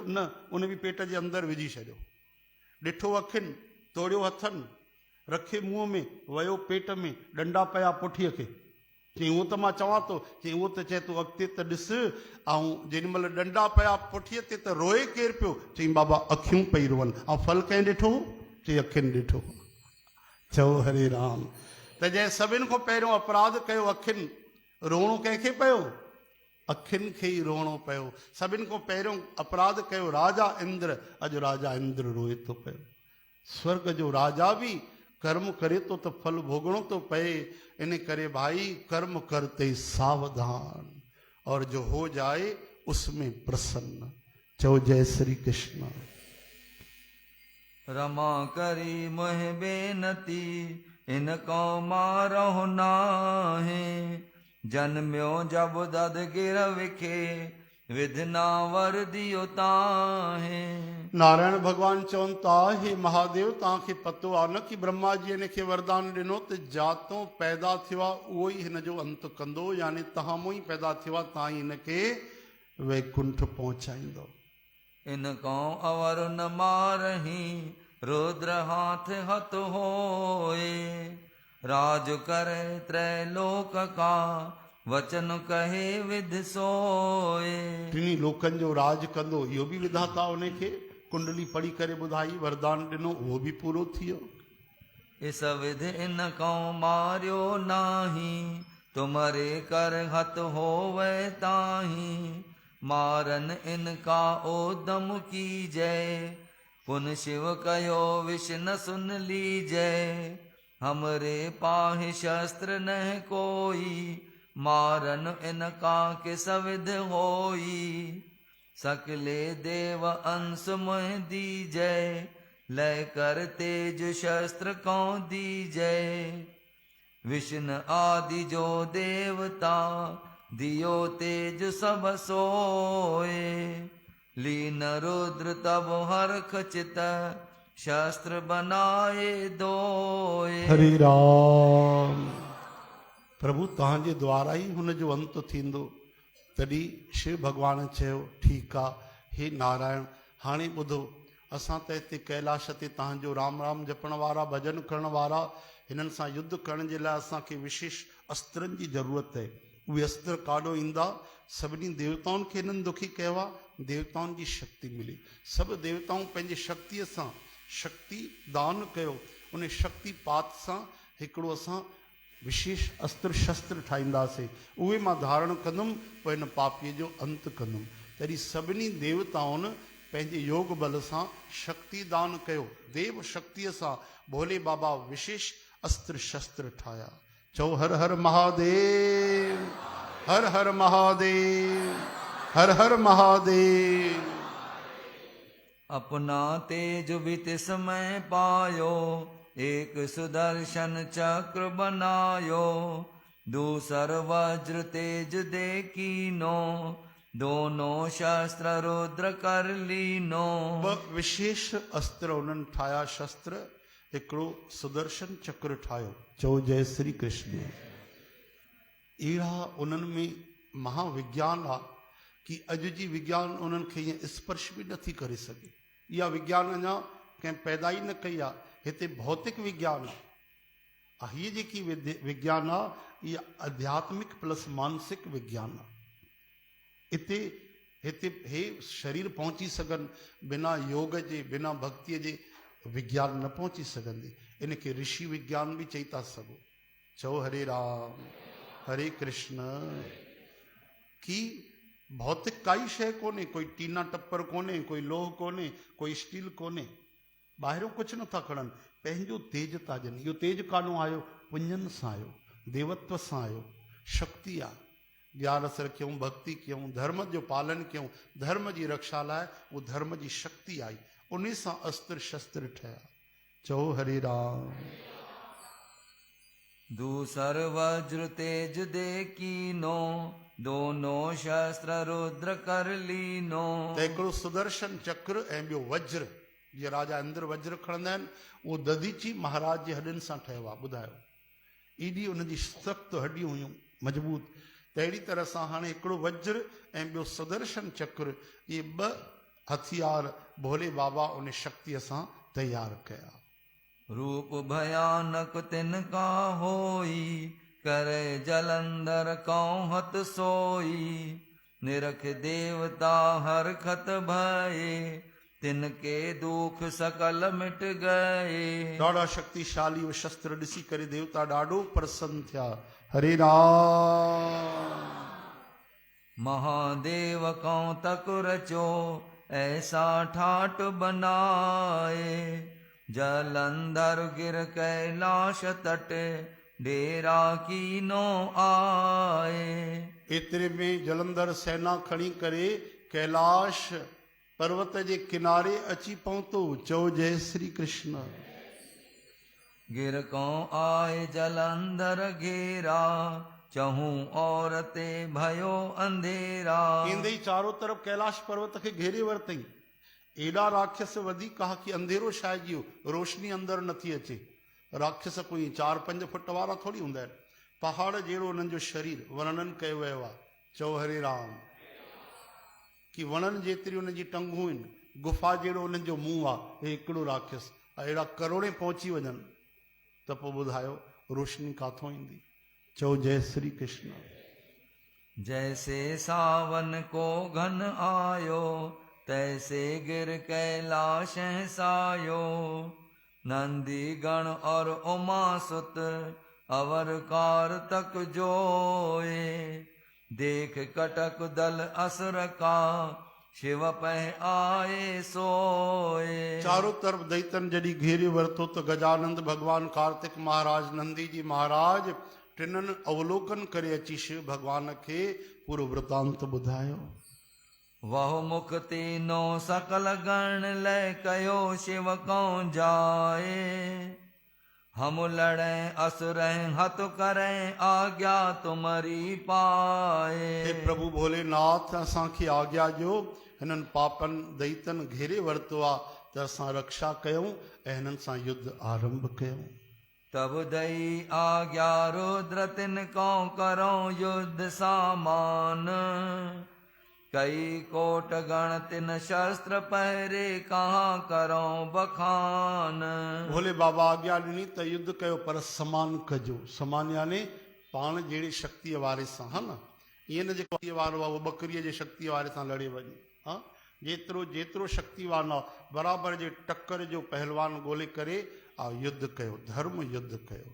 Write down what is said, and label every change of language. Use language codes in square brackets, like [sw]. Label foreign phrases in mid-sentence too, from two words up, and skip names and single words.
[sd] न, उन बि पेट जे अंदरि विझी छॾियो। ॾिठो अखियुनि, तोड़ियो हथनि, रखे मुंहं में, वियो पेट में, डंडा पिया पुठीअ खे। चई उहो त मां चवां थो। चई उहो त चए थो अॻिते त ॾिस। ऐं जेॾी महिल डंडा पिया पुठीअ ते त रोए केरु पियो? चई बाबा अखियूं पई रोअनि। ऐं फल कंहिं ॾिठो? चई अखियुनि ॾिठो। चओ हरे राम। त जंहिं सभिनि खां पहिरियों अपराध कयो अखियुनि, रोअणो कंहिंखे पियो? अखियुनि खे ई रोअणो पियो। सभिनि खां पहिरियों अपराध कयो राजा इंद्र। अॼु राजा इंद्र रोए थो पियो। स्वर्ग जो राजा बि कर्म करे तो तो फल भोगणो तो पए। इन करे भाई [hi] कर्म करते सावधान, और जो हो जाए उसमें प्रसन्न। [sd] चो जय श्री कृष्ण। [hi] रमा करी मोह बेनती, इनको मारहु नाहे। जन्म्यो जब दद गिर विखे विधना वर दियो ताहे। [sd] नारायण भगवान चवनि था, हे महादेव तव्हांखे पतो आहे न कि ब्रह्मा जी हिन खे वरदान ॾिनो त जातो पैदा थियो आहे उहो ई हिन जो अंत कंदो, यानी तव्हां मूं ई पैदा थियो आहे, तव्हां ई हिन खे वैकुंठ पहुचाईंदो। [hi] इनको अवर न मारही रुद्र हाथ हथ होए। राज करे त्रैलोक का वचन कहे विध सोए। [sd] टिनी लोकनि जो राज कंदो, इहो बि विधाता उन खे कुंडली पढ़ी करे ॿुधाई, वरदान ॾिनो, उहो बि पूरो थी वियो। [hi] इस विध इनको मारियो नाही, तुम्हारे कर हथ होवे ताही। मारन इनका ओदम की जय, पुन शिव कयो विष न सुन लीजय। हमरे पाहि शस्त्र न कोई, मारन इनका किस विध होई। सकले देव अंश मोह दीजय, लय कर तेज शस्त्र को दीजय। विष्णु आदि जो देवता, दियो तेज सब सोए। लीन रुद्र तब हर खचित, शस्त्र बनाए दोए। [sd] हरे राम। प्रभु तव्हांजे द्वारा ई हुन जो अंत थींदो। तॾहिं शिव भॻवान चयो, ठीकु आहे, हे नारायण, हाणे ॿुधो, असां त हिते कैलाश ते तव्हांजो राम राम जपण वारा, भॼन करण वारा, हिननि सां युद्ध करण जे लाइ असांखे विशेष अस्त्रनि जी ज़रूरत आहे। उहे अस्त्र काॾो ईंदा? सभिनी देवताउनि खे हिननि दुखी कयो आहे, देवताउनि जी शक्ति मिली। सभु देवताऊं पंहिंजी शक्तिअ सां शक्ति दान कयो, उन शक्ति पात सां हिकिड़ो असां विशेष अस्त्र शस्त्र ठाहींदासीं, उहे मां धारण कंदुमि, पोइ हिन पापीअ जो अंत कंदुमि। तॾहिं सभिनी देवताउनि पंहिंजे योग बल सां शक्ति दान कयो, देव शक्तिअ सां भोले बाबा विशेष अस्त्र शस्त्र ठाहिया। चओ हर हर महादेव, हर हर महादेव, हर हर महादेव। [hi] अपना तेज बित समय पायो, एक सुदर्शन चक्र बनायो। दूसर वज्र तेज दे कीनो, दोनों शस्त्र रुद्र कर लीनो। [sd] ब विशेष अस्त्र उन्हनि ठाहिया शस्त्र, हिकिड़ो सुदर्शन चक्र ठाहियो। चओ जय श्री कृष्ण। अहिड़ा उन्हनि में महाविज्ञान आहे कि अॼु जी विज्ञान उन्हनि खे ईअं स्पर्श बि नथी करे सघे। इहा विज्ञान अञा कंहिं पैदा ई न कई आहे। हिते भौतिक विज्ञान आहे, हीअ जेकी विज्ञान आहे इहा आध्यात्मिक प्लस मानसिक विज्ञान आहे। हिते हे शरीर पहुची सघनि, बिना योग जे, बिना भक्तीअ जे विज्ञान न पहुची सघंदी। इनखे ऋषि विज्ञान बि चई था सघो। चओ हरे राम, हरे कृष्ण। कि भौतिक काई शइ कोन्हे, कोई टीना टप्पर कोन्हे, कोई लोह कोन्हे, कोई स्टील कोन्हे, ॿाहिरियों कुझु नथा खणनि, पंहिंजो तेज था ॾियनि। इहो तेज कानो आयो? पुञनि सां आयो, देवत्व सां आयो, शक्ति आहे। ग्यारस रखियऊं, भक्ति कयूं, धर्म जो पालन कयूं, धर्म जी रक्षा लाइ उहो धर्म जी शक्ति आई, उन सां अस्त्र शस्त्र ठहिया। चओ हरे राम। [hi] दूसर वज्र तेज दे कीनो, दोनों शस्त्र रुद्र कर लीनो। [sd] त हिकिड़ो सुदर्शन चक्र ऐं ॿियो वज्र, जीअं राजा इंद्र वज्र खणंदा आहिनि, उहो दधीची महाराज जे हॾियुनि सां ठहियो आहे। ॿुधायो, एॾी उनजी सख़्त हॾियूं हुयूं, मज़बूत। त अहिड़ी तरह सां हाणे हिकिड़ो वज्र ऐं ॿियो सुदर्शन चक्र, इहे ॿ हथियार भोले बाबा उन शक्तिअ सां तयारु कया। [hi] रूप भयानक तिनका होई, करे जलंधर कौं हत सोई। निरख देवता हर खत भये, तिनके दुख सकल मिट गए। [sd] ॾाढा शक्तिशाली वो शस्त्र ॾिसी करे देवता ॾाढो प्रसन्न थिया। हरे राम। [hi] महादेव कौं तक रचो, ऐसा ठाट बनाए। जलंधर गिर कैलाश तट, डेरा कीनो आए। [sd] एतिरे में जलंधर सेना खणी करे कैलाश पर्वत जे किनारे अची पहुतो। चओ जय श्री कृष्ण। [hi] गिर को आए जलंधर घेरा, चहूं और ते भयो अंधेरा। [sd] केंदई चारों तरफ कैलाश पर्वत के घेरे वरतई। एडा राक्षस वधी कहा कि अंधेरो छाइजियो, रोशनी अंदर नथी अचे। राक्षस कोई 4-5 फुट वारा थोड़ी हुंदा आहिनि। पहाड़ जहिड़ो उन्हनि जो शरीर वर्णन कयो वियो आहे। चओ हरे राम। कि वणनि जेतिरी उन्हनि जी टंगूं आहिनि, गुफ़ा जहिड़ो उन्हनि जो मुंहुं आहे। हे हिकिड़ो राक्षस अहिड़ा करोड़े पहुची वञनि त पोइ ॿुधायो रोशनी काथों ईंदी। चओ जय श्री कृष्ण। [hi] जैसे सावन को घन आयो, तैसे गिर कैलाश सायो। नंदी गण और उमा सुत अवर कारतक जोए। देख कटक दल असुर का, शिव पह आए सोए। [sd] चारों तरफ दैतन जॾहिं घेरे वरितो त गजानंद भगवान, कार्तिक महाराज, नंदी जी महाराज टिननि अवलोकन करे अची शिव भगवान खे पूरो वृतांत ॿुधायो। [hi] वह मुख तीनो सकल गण लय कयो, शिव कौं जाए। हम लड़े असुर हत करें, आज्ञा तुम्हारी पाए। [sd] हे प्रभु भोलेनाथ, असांखे आज्ञा ॾियो। हिननि पापनि दैतन घेरे वरितो आहे त असां रक्षा कयूं ऐं हिननि सां युद्ध आरंभ कयूं। [hi] तब दई आज्ञा रुद्र तिन को करो युद्ध सामान। कई कोट गण तिन शस्त्र पहरे, कहाँ करो बखान। [sd] भोले बाबा आज्ञा ॾिनी त युद्ध कयो पर समान कजो। समान यानी पाण जहिड़ी शक्तिअ वारे सां, हा न। ईअं न जेको शक्तिअ वारो आहे उहो बकरीअ जे शक्तिअ वारे सां लड़े वञे। हा, जेतिरो शक्तिवान आहे बराबरि जे टक्कर जो पहलवान ॻोल्हे करे युद्ध कयो, धर्म युद्ध कयो।